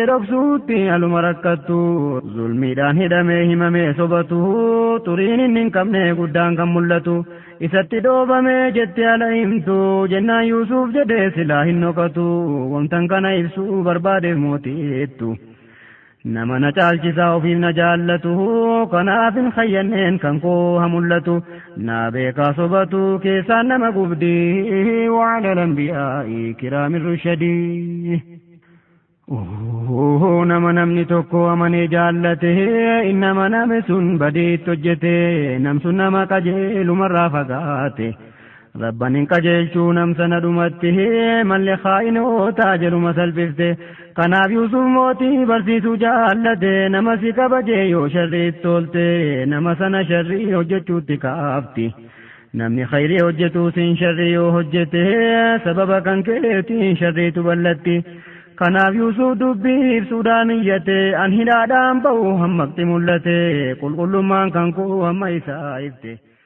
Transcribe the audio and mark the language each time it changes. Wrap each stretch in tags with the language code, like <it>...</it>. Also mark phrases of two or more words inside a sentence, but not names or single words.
<om>dhoksuutti aluma rakkattu zulmiidhaan hidhamee himamee sobatu turiin inni hin qabne guddaan kan mul'atu isatti dhoobamee jettee ala himtu jennaan Yuusuf jedhee silaa hin dhokatu wamtan kana ibsuu barbaadeef mootiittu nama na caalchisaa ofiif na jaallatu kanaaf hin khayyanneen kan koo ha mul'atu naa beekaa sobatu keessaan nama gubdii</om> <ar>وعلى الأنبياء كرام الرشدي</ar> <om>nama namni tokko amanee jaallate innama name sun badiitti hojjete namsun nama qajeelumarraa fagaate rabban hin qajeelchuu namsana dhumatti malli khaa'inoota jedhuma salphifte kanaaf Yuusuf mootii barsiisuu jaallate nama si kabajee yoo sharriitti tolte nama sana sharrii hojjechuutti kaafti namni khayrii hojjetu sin sharrii yoo hojjete sababa kan keetiin sharriitu ballatti kanaaf Yuusuf dubbii ibsuudhaan iyyate an hidhaadhaan ba'u hammaqti mul'ate qulqullummaan kan koo hamma isaa ifte</om>